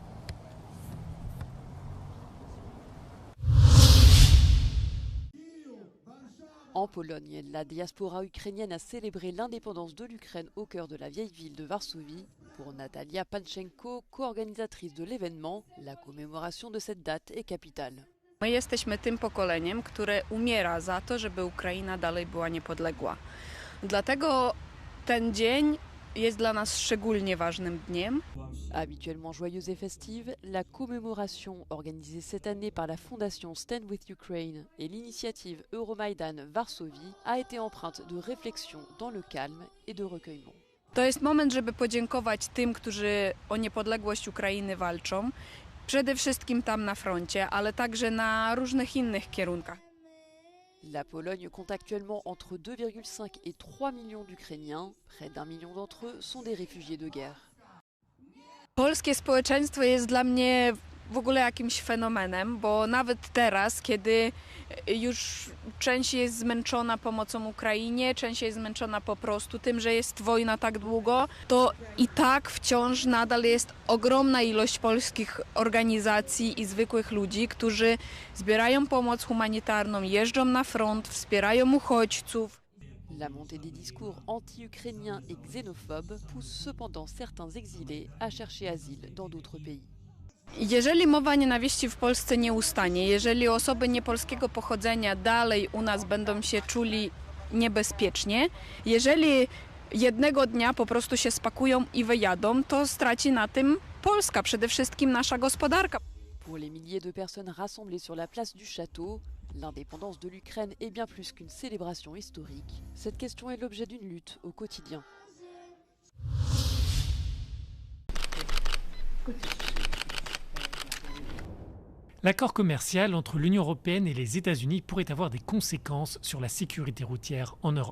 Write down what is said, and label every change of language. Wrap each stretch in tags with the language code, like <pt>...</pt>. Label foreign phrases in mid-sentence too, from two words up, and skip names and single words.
<fr>En Pologne, la diaspora ukrainienne a célébré l'indépendance de l'Ukraine au cœur de la vieille ville de Varsovie. Pour Natalia Panchenko, co-organisatrice de l'événement, la commémoration de cette date est capitale.</fr> <pl>My jesteśmy tym pokoleniem, które umiera za to, żeby Ukraina dalej była niepodległa. Dlatego ten dzień jest dla nas szczególnie ważnym dniem.</pl> <fr>Habituellement joyeuse et festive, la commémoration organisée cette année par la fondation Stand with Ukraine et l'initiative Euromaidan Varsovie a été empreinte de réflexion dans le calme et de recueillement.</fr> <pl>To jest moment, żeby podziękować tym, którzy o niepodległość Ukrainy walczą. Przede wszystkim tam na froncie, ale także na różnych innych kierunkach.</pl> <fr>La Pologne compte actuellement entre 2,5 et 3 millions d'Ukrainiens. Près d'1 million d'entre eux sont des réfugiés de guerre.</fr> <pl>Polskie społeczeństwo jest dla mnie w ogóle jakimś fenomenem, bo nawet teraz, kiedy już część jest zmęczona pomocą Ukrainie, część jest zmęczona po prostu tym, że jest wojna tak długo, to i tak wciąż nadal jest ogromna ilość polskich organizacji i zwykłych ludzi, którzy zbierają pomoc humanitarną, jeżdżą na front, wspierają uchodźców.</pl> <fr>La montée des discours anti-ukrainiens et xénophobes pousse cependant certains exilés à chercher asile dans d'autres pays.</fr> <pl>Jeżeli mowa nienawiści w Polsce nie ustanie, jeżeli osoby niepolskiego pochodzenia dalej u nas będą się czuli niebezpiecznie, jeżeli jednego dnia po prostu się spakują i wyjadą, to straci na tym Polska, przede wszystkim nasza gospodarka.</pl> <fr>Pour les milliers de personnes rassemblées sur la place du château, l'indépendance de l'Ukraine est bien plus qu'une célébration historique. Cette question est l'objet d'une lutte au quotidien. L'accord commercial entre l'Union européenne et les États-Unis pourrait avoir des conséquences sur la sécurité routière en Europe.</fr>